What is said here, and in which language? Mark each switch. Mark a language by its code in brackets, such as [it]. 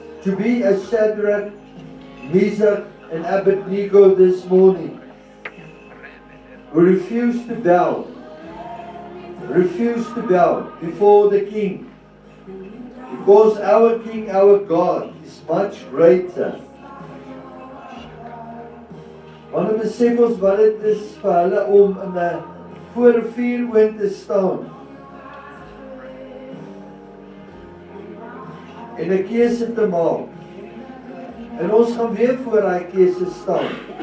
[en] To be a Shadrach, Meshach, and Abednego this morning, who refused to bow before the King, because our King, our God, is much greater. [af] Wanneer besef ons wat dit is vir hulle om in 'n voor 'n vuurwind te staan en 'n keuse te maak. En ons gaan weer voor daai keuse staan.